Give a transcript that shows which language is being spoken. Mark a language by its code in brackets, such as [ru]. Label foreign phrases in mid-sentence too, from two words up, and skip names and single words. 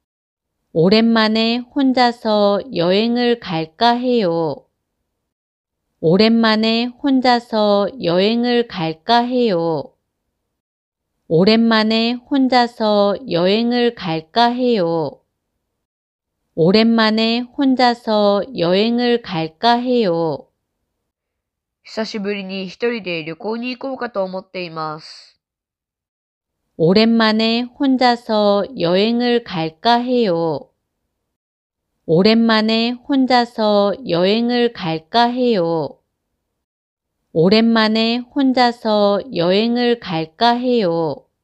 [ko] 오랜만에 혼자서 여행을 갈까 해요. 오랜만에 혼자서 여행을 갈까 해요. 오랜만에 혼자서 여행을 갈까 해요. 오랜만에 혼자서 여행을 갈까 해요. [ja] 久しぶりに一人で旅行に行こうかと思っています。 [ko] 오랜만에 혼자서 여행을 갈까 해요. 오랜만에 혼자서 여행을 갈까 해요. 오랜만에 혼자서 여행을 갈까 해요.